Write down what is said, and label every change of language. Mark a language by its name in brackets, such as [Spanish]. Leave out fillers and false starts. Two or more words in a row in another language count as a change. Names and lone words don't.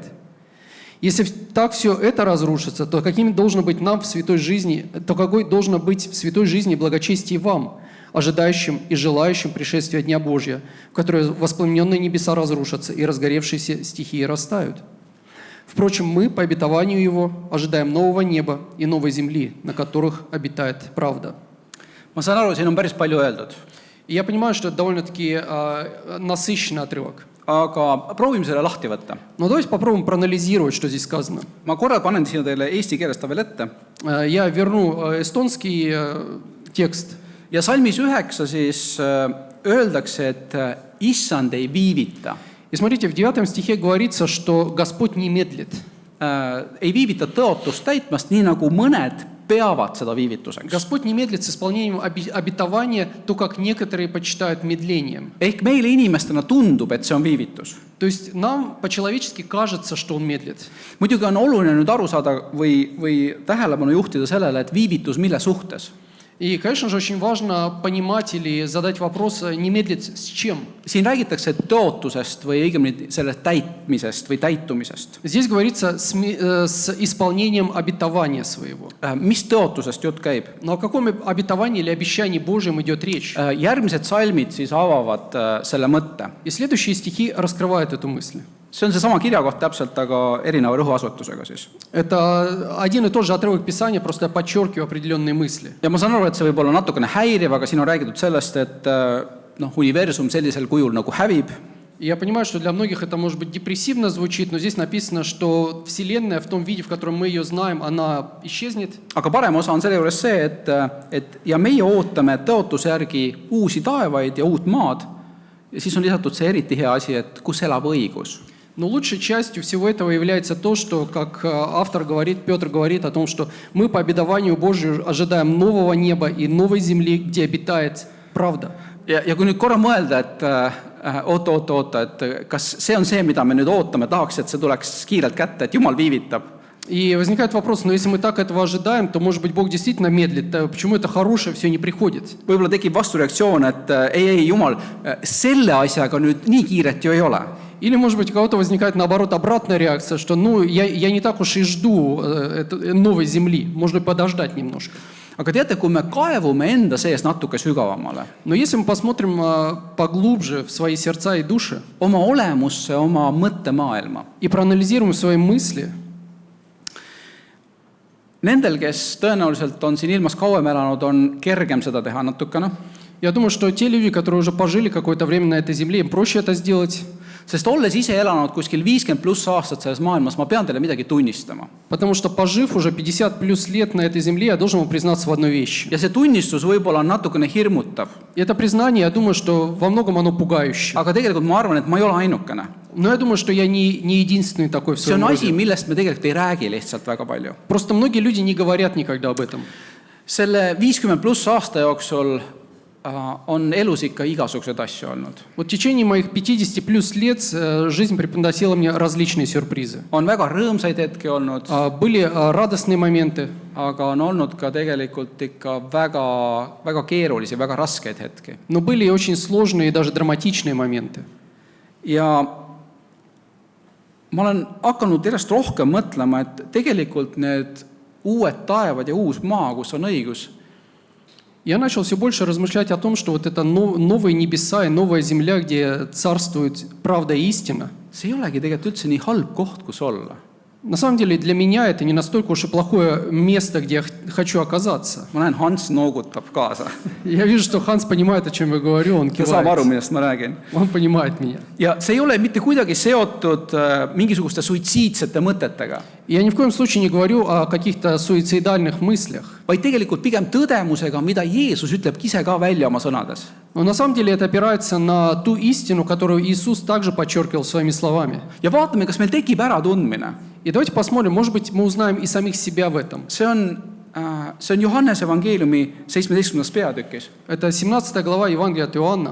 [Russian] Если так все это разрушится, то каким должно быть нам в святой жизни, то какой должно быть в святой жизни благочестие вам, ожидающим и желающим пришествия Дня Божия, в которое воспламененные небеса разрушатся и разгоревшиеся стихии растают. Впрочем, мы, по обетованию Его, ожидаем нового неба и новой земли, на которых обитает правда. [Estonian] ma saan aru, siin on päris palju öeldud, [Russian] И я понимаю, что это довольно-таки насыщенный отрывок. [Estonian] aga proovime selle lahti võtta. [Russian] Но давайте попробуем проанализировать, что здесь сказано. [Estonian] ma korra panen siia teile eesti keeles ta veel ette. [Russian] Я верну эстонский текст. [Estonian] Ja salmis 9 siis öeldakse, et issand ei viivita. [Russian] И смотрите, в 9 стихе говорится, что Господь не медлит. [Estonian] Ei viivita tõotust täitmast, nii nagu mõned peavad seda viivituseks. [Russian] Господь не медлит с исполнением обетования, то, как некоторые почитают медлением. [Estonian] Ehk meile inimestena tundub, et see on viivitus. [Russian] То есть нам по-человечески кажется, что Он медлит. [Estonian] Muidugi on oluline nüüd aru saada või tähelepanu juhtida sellele, et viivitus mille suhtes. [Russian] И, конечно же, очень важно понимать или задать вопрос, не медлит с чем. [Estonian] Siin räägitakse tõotusest või õigemini sellest täitmisest või täitumisest. [Russian] Здесь говорится с исполнением обетования своего. [Estonian] Mis tõotusest jutt käib? [Russian] Но о каком обетовании или обещании Божьем идет речь? [Estonian] Järgmised salmid siis avavad selle mõtte. [Russian] И следующие стихи раскрывают эту мысль. [Estonian] See on seesama kirjakoht täpselt, aga erineva rõhuasutusega siis. [Russian] Это один и тот же отрывок Писания, просто я подчеркиваю определенные мысли. [Estonian] Ja ma saan aru, et see võib olla natukene häiriv, aga siin on räägitud sellest, et universum sellisel kujul nagu hävib. [Russian] Я понимаю, что для многих это может быть депрессивно звучит, но здесь написано, что Вселенная в том виде, в котором мы ее знаем, она исчезнет. [Estonian] Aga parem osa on selle juures see, et ja meie ootame tõotuse järgi uusi taevaid ja uut maad. Ja siis on lisatud see eriti hea asi, et kus elab õigus. [Russian] Но лучшей частью всего этого является то, что, как автор говорит, Петр говорит о том, что мы по обетованию Божию ожидаем нового неба и новой земли, где обитает правда. [Estonian] Ja kui nüüd korra mõelda, et oota, et kas see on see, mida me nüüd ootame, tahaks, et see tuleks kiirelt kätte, et Jumal viivitab. [Russian] И возникает вопрос, но если мы так этого ожидаем, то, может быть, Бог действительно медлит. Почему это хорошее все не приходит? [Estonian] Võib-olla tekib vastureaktsioon, et ei, Jumal, selle asjaga nüüd nii kiiret ju ei ole. [Russian] Или, может быть, у кого-то возникает, наоборот, обратная реакция, что я не так уж и жду новой земли, можно подождать немножко. [Estonian] Aga teate, kui me kaevume enda sees natuke sügavamale, [Russian] Но если мы посмотрим поглубже в свои сердца и души [Estonian] oma olemusse, oma mõttemaailma, [Russian] и проанализируем свои мысли, [Estonian] nendel, kes tõenäoliselt on siin ilmas kauem elanud, on kergem seda teha natukene, [Russian] я думаю, что те люди, которые уже пожили какое-то время на этой земле, им проще это сделать. [Estonian] sest olles ise elanud kuskil 50+ aastat selles maailmas, ma pean teile midagi tunnistama. [Russian] Потому что, пожив уже 50+ лет на этой земле, я должен вам признаться в одной вещи. [Estonian] Ja see tunnistus võib-olla on natukene hirmutav, [Russian] И это признание, я думаю, что во многом оно пугающее. [Estonian] aga tegelikult ma arvan, et ma ei ole ainukene. [Russian] Но я думаю, что я не единственный такой в [Estonian] See [Russian] своем [Estonian] on asi, [Russian] роде. [Estonian] millest me tegelikult ei räägi lihtsalt väga palju. [Russian] Просто многие люди не говорят никогда об этом. [Estonian] Selle 50+ aasta jooksul on elus ikka igasuguseid asju olnud. [Russian] Вот в течение моих 50+ лет жизнь преподносила мне различные сюрпризы. [Estonian] On väga rõõmsaid hetki olnud, [Russian] Были радостные моменты, [Estonian] aga on olnud ka tegelikult ikka väga, väga keerulisi, väga raskeid hetki. [Russian] но были и очень sложные и даже драматичные моменты. [Estonian] Ja ma olen hakanud järjest rohkem mõtlema, et tegelikult need uued taevad ja uus maa, kus on õigus, [Russian] Я начал все больше размышлять о том, что вот это новые небеса и новая земля, где царствует правда и истина, [Estonian] see ei olegi tegelikult üldse nii halb koht, kus olla. [Russian] на самом деле для меня это не настолько уж и плохое место, где я хочу оказаться. [Estonian] Ma näen, Hans noogutab kaasa. [Russian] Я вижу, что Ханс понимает, о чем я говорю, он [Estonian] Ta saab aru, [Russian] кивает. [Estonian] millest ma räägin. [Russian] Он понимает меня. [Estonian] Ja see ei ole mitte kuidagi seotud mingisuguste suitsiidsete mõtetega, [Russian] Я ни в коем случае не говорю о каких-то суицидальных мыслях. [Estonian] vaid tegelikult pigem tõdemusega, mida Jeesus ütlebki ise ka välja oma sõnades. [Russian] Но на самом деле это опирается на ту истину, которую Иисус также подчеркивал своими словами. [Estonian] Ja vaatame, kas meil tekib äratundmine. [Russian] И давайте посмотрим, может быть, мы узнаем и самих себя в этом. [Estonian] See on Johannese evangeeliumi 17. peatükis, [Russian] Это 17 глава Евангелия от Иоанна,